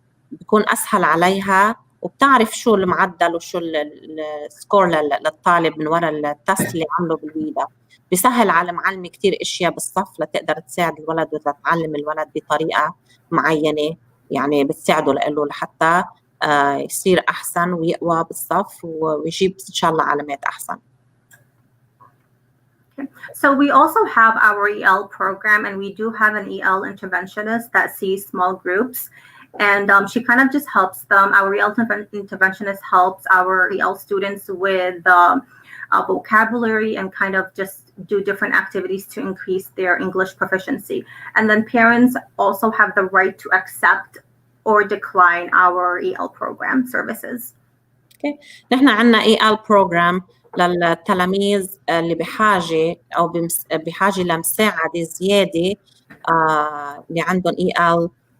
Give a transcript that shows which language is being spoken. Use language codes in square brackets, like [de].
[ar] بيكون أسهل عليها وبتعرف شو المعدل وشو السكور للطالب من وراء التست اللي عمله بالويدا. بيسهل على المعلمة كتير اشياء بالصف لتقدر تساعد الولد وتتعلم الولد بطريقة معينة، يعني بتساعده له لحتى يصير احسن ويقوى بالصف ويجيب ان شاء الله علامات احسن. [en] So we also have our EL program, and we do have an EL interventionist that sees small groups. And she kind of just helps them. Our EL interventionist helps our EL students with vocabulary and kind of just do different activities to increase their English proficiency. And then parents also have the right to accept or decline our EL program services. Okay. [ar] نحن عنا EL program للتلاميذ اللي بحاجة أو بحاجة لمساعدة زيادة اللي عندهم EL.